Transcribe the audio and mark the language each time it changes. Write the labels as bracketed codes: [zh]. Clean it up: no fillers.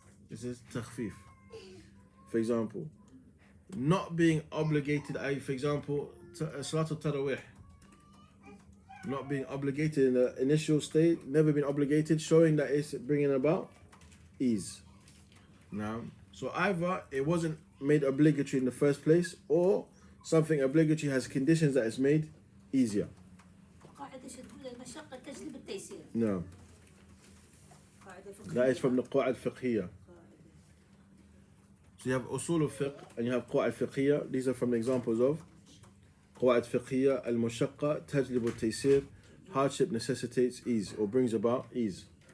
[en] This is takhfif. For example, not being obligated, for example, Salatul Tarawih, not being obligated in the initial state, never been obligated, showing that it's bringing about ease. Now, so either it wasn't made obligatory in the first place, or something obligatory has conditions that it's made easier. [ar] قاعدة شو تقول المشقة تجلب التيسير. [en] No, [ar] قاعدة فقهية. [en] that is from the Qa'ad Fiqhiyya. So you have Usul al-Fiqh and you have Qa'ad Fiqhiyya. These are from the examples of Qa'ad Fiqhiyya, al-Mushaqqa, tajlib al-taysir, hardship necessitates ease or brings about ease.